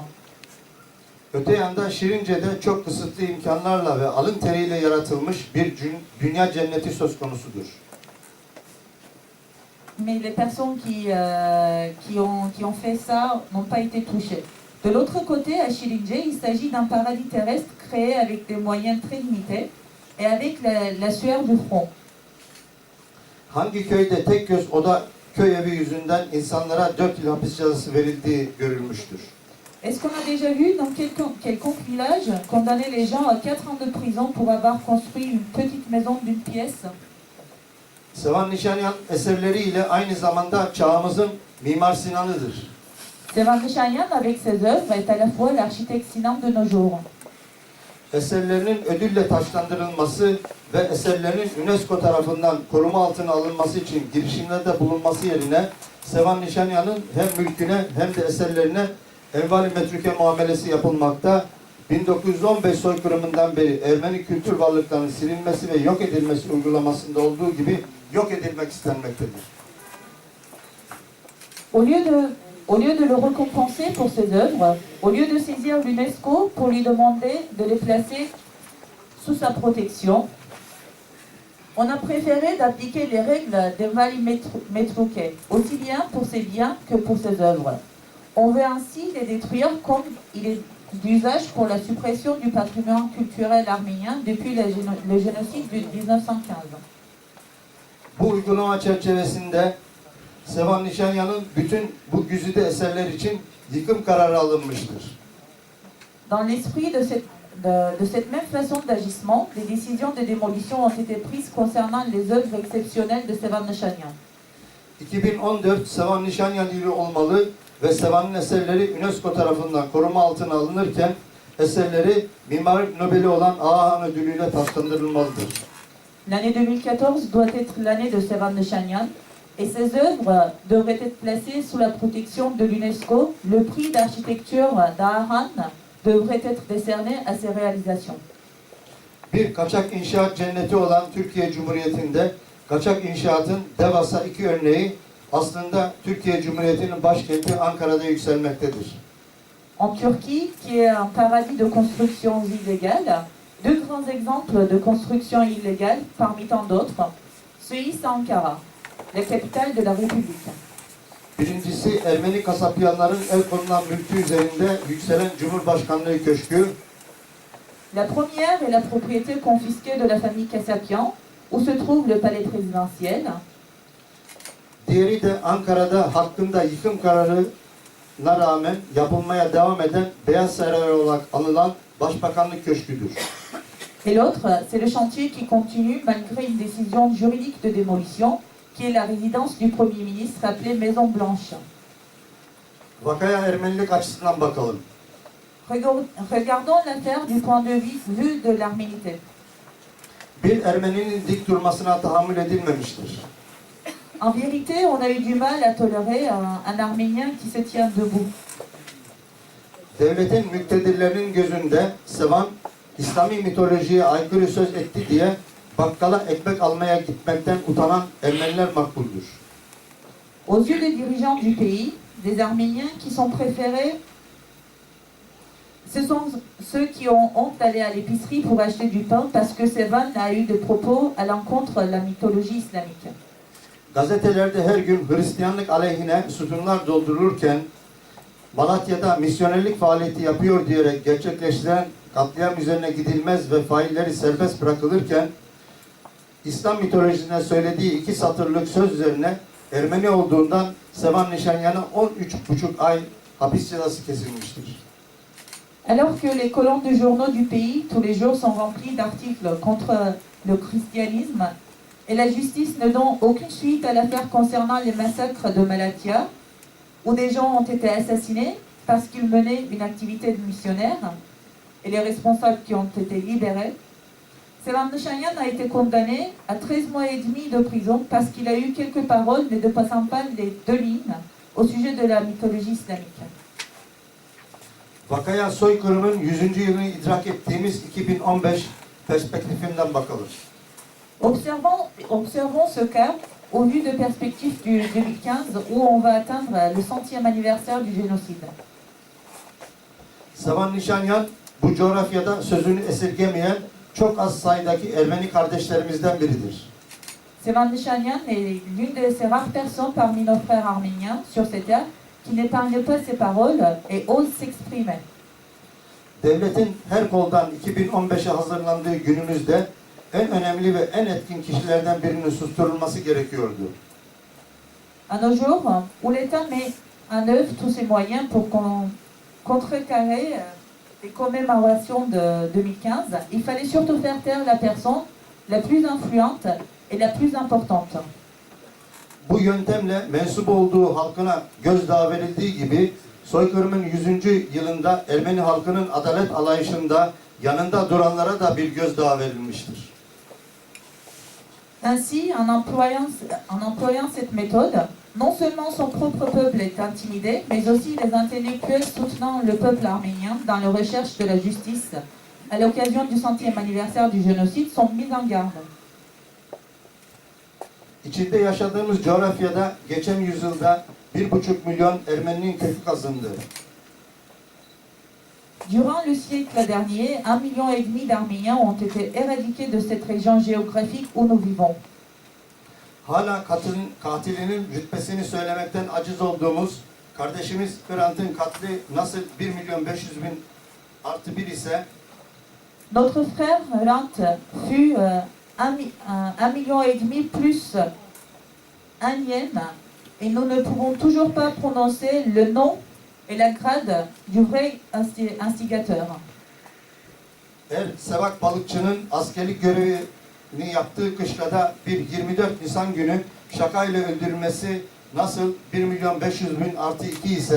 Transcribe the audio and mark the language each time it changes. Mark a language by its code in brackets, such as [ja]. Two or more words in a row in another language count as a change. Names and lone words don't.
[tr] Öte yanda Şirince'de çok kısıtlı imkanlarla ve alın teriyle yaratılmış bir dünya cenneti söz konusudur. [fr] Mais les personnes qui ont fait ça n'ont pas été touchées. De l'autre côté, à Şirince, il s'agit d'un paradis terrestre créé avec des moyens très limités et avec la sueur du front. [tr] Hangi köyde tek göz oda köy evi yüzünden insanlara 4 yıl hapis cezası verildiği görülmüştür. [fr] Est-ce qu'on a déjà vu dans quelconque village condamner les gens à 4 ans de prison pour avoir construit une petite maison d'une pièce? [tr] Sevan Nişanyan eserleriyle aynı zamanda çağımızın Mimar Sinan'ıdır. [fr] Sevan Nişanyan, avec ses œuvres, est à la fois l'architecte Sinan de nos jours. [tr] Eserlerinin ödülle taçlandırılması ve eserlerinin UNESCO tarafından koruma altına alınması için girişimlerde bulunması yerine Sevan Nişanyan'ın hem mülküne hem de eserlerine envali metruke muamelesi yapılmakta. 1915 soykırımından beri Ermeni kültür varlıklarının silinmesi ve yok edilmesi uygulamasında olduğu gibi yok edilmek istenmektedir. [fr] Au lieu de le récompenser pour ses œuvres, au lieu de saisir l'UNESCO pour lui demander de les placer sous sa protection, on a préféré d'appliquer les règles d' [tr] envali metruke, [fr] aussi bien pour ses biens que pour ses œuvres. On veut ainsi les détruire comme d'usage pour la suppression du patrimoine culturel arménien depuis le génocide de 1915. [tr] Bu uygulama çerçevesinde Sevan Nişanyan'ın bütün bu güzide eserler için yıkım kararı alınmıştır. [fr] Dans l'esprit de cette même façon d'agissement, des décisions de démolition ont été prises concernant les œuvres exceptionnelles de Sevan Nişanyan. [tr] 2014 Sevan Nişanyan yılı olmalı ve Sevan'ın eserleri UNESCO tarafından koruma altına alınırken eserleri Mimarlık Nobeli olan Ağahan ödülüyle taçlandırılmalıdır. [fr] L'année 2014 doit être l'année de Sevan Nişanyan et ses œuvres devraient être placées sous la protection de l'UNESCO. Le prix d'architecture d'Aahan devrait être décerné à ses réalisations. [tr] Bir kaçak inşaat cenneti olan Türkiye Cumhuriyeti'nde kaçak inşaatın devasa iki örneği aslında Türkiye Cumhuriyeti'nin başkenti Ankara'da yükselmektedir. [fr] En Turquie, qui est un paradis de constructions illégales, deux grands exemples de constructions illégales, parmi tant d'autres, se hissent à Ankara, la capitale de la République. [tr] Birincisi Ermeni kasapyanların el konulan mülkü üzerinde yükselen Cumhurbaşkanlığı Köşkü. [fr] La première est la propriété confisquée de la famille Kassapian, où se trouve le palais présidentiel. [tr] Diğeri de Ankara'da hakkında yıkım kararına rağmen yapılmaya devam eden Beyaz Saray olarak anılan Başbakanlık Köşkü'dür. [fr] Et l'autre, c'est le chantier qui continue malgré une décision juridique de démolition, qui est la résidence du Premier ministre appelée Maison Blanche. [tr] Vakaya Ermenilik açısından bakalım. [fr] Regardons l'affaire du point de vue de l'arménité. [tr] Bir Ermeninin dik durmasına tahammül edilmemiştir. [fr] En vérité, on a eu du mal à tolérer un Arménien qui se tient debout. [tr] Devletin müktedirlerinin gözünde Sevan, İslami mitolojiye aykırı söz etti diye bakkala ekmek almaya gitmekten utanan Ermeniler makbuldür. [fr] Aux yeux des dirigeants du pays, des Arméniens qui sont préférés, ce sont ceux qui ont honte d'aller à l'épicerie pour acheter du pain parce que Sevan a eu des propos à l'encontre de la mythologie islamique. [tr] Gazetelerde her gün Hristiyanlık aleyhine sütunlar doldurulurken Malatya'da misyonerlik faaliyeti yapıyor diyerek gerçekleştirilen katliam üzerine gidilmez ve failleri serbest bırakılırken İslam mitolojisinde söylediği 2 satırlık söz üzerine Ermeni olduğundan Sevan Nişanyan'a 13,5 ay hapis cezası kesilmiştir. [fr] Alors que les colonnes de journaux du pays, tous les jours, sont remplies d'articles contre le christianisme, et la justice ne donne aucune suite à l'affaire concernant les massacres de Malatya, où des gens ont été assassinés parce qu'ils menaient une activité de missionnaire, et les responsables qui ont été libérés, Sevan Nişanyan a été condamné à 13 mois et demi de prison parce qu'il a eu quelques paroles ne dépassant pas les 2 lignes au sujet de la mythologie islamique. [tr] Vakaya soykırımın 100. yılını idrak ettiğimiz 2015 perspektifinden bakalım. [fr] Observons ce cas au vu de perspectives du 2015 où on va atteindre le 100e anniversaire du génocide. [tr] Sevan Nişanyan bu coğrafyada sözünü esirgemeyen çok az sayıdaki Ermeni kardeşlerimizden biridir. [fr] Sevan Nişanyan est l'une de ces rares personnes parmi nos frères arméniens sur cette terre qui n'épargne pas ses paroles et ose s'exprimer. [tr] Devletin her koldan 2015'e hazırlandığı günümüzde en önemli ve en etkin kişilerden birinin susturulması gerekiyordu. [fr] À nos jours, où l'État met en œuvre tous ses moyens pour contrecarrer les commémorations de 2015, il fallait surtout faire taire la personne la plus influente et la plus importante. [tr] Bu yöntemle mensup olduğu halkına gözdağı verildiği gibi soykırımın 100. yılında Ermeni halkının adalet alayışında yanında duranlara da bir gözdağı verilmiştir. [fr] Ainsi, en employant cette méthode, non seulement son propre peuple est intimidé, mais aussi les intellectuels soutenant le peuple arménien dans la recherche de la justice à l'occasion du 100e anniversaire du génocide sont mis en garde. [tr] İçinde yaşadığımız coğrafyada geçen yüzyılda 1,5 milyon Ermeninin kökü kazındı. [fr] Durant le siècle dernier, 1,5 million d'Arméniens ont été éradiqués de cette région géographique où nous vivons. [tr] Hala katilinin rütbesini söylemekten aciz olduğumuz kardeşimiz Hrant'ın katli nasıl 1.500.000 artı 1 ise [fr] Notre frère Hrant fut 1,5 million plus un yen et nous ne pouvons toujours pas prononcer le nom et la grade du vrai instigateur. [tr] Sevak balıkçının askerlik görevini yaptığı kışlada bir 24 Nisan günü şakayla öldürülmesi nasıl 1.500.000 artı 2 ise